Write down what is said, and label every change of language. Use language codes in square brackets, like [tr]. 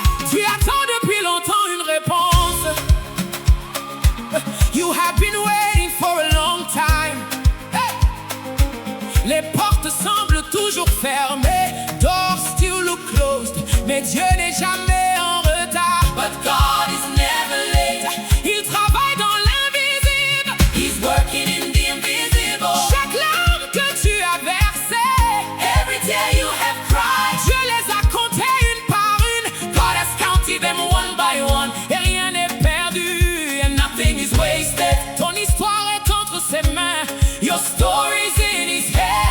[fr] Tu attends depuis longtemps une réponse. [en] You have been waiting for a long time. [fr] Les portes semblent toujours fermées, [en] doors still look closed, [fr] mais Dieu n'est jamais en retard. [en] But God is never late. [fr] Il travaille dans l'invisible. [en] He's working in the invisible. [fr] Chaque larme que tu as versée, [en] every tear you have cried, [fr] Dieu les a comptées une par une. [en] God has counted them one by one. [fr] Et rien n'est perdu, [en] and nothing is wasted. [fr] Ton histoire est entre ses mains. [en] Your story is in His hands.